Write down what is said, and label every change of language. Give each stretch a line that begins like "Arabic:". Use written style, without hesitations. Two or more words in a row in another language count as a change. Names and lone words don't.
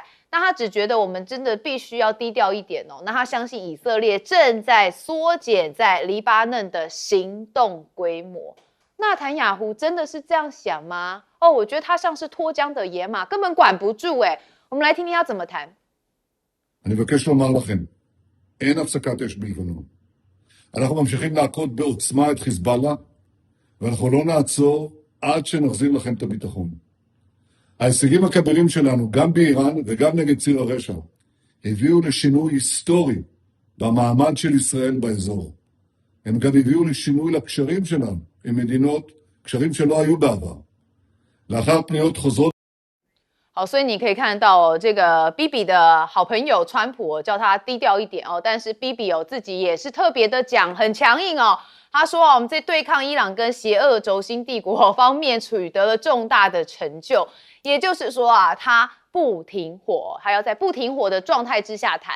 Chinese: 那他只觉得我们真的必须要低调一点那他相信以色列正在缩减在黎巴嫩的行动规模。纳坦雅胡真的是这样想吗？我觉得他像是脱缰的野马，根本管不住我们来听听他怎么谈。
Hebrew: אני מבקש לומר לכם, אין הפסקת אש בלבנון. אנחנו ממשיכים להכות בעוצמה את חיזבאללה, ואנחנו לא נעצור עד שנחזיר לכם את הביטחון. ההישגים הכבירים שלנו, גם באיראן וגם נגד ציר הרשע, הביאו לשינוי היסטורי במעמד של ישראל באזור. הם גם הביאו לשינוי לקשרים שלנו עם מדינות, קשרים שלא היו בעבר. לאחר פניות חוזרות
Chinese: 好，所以你可以看到这个 Bibi 的好朋友川普叫他低调一点但是 Bibi 自己也是特别的讲，很强硬他说我们在对抗伊朗跟邪恶轴心帝国方面取得了重大的成就，也就是说他不停火，还要在不停火的状态之下谈。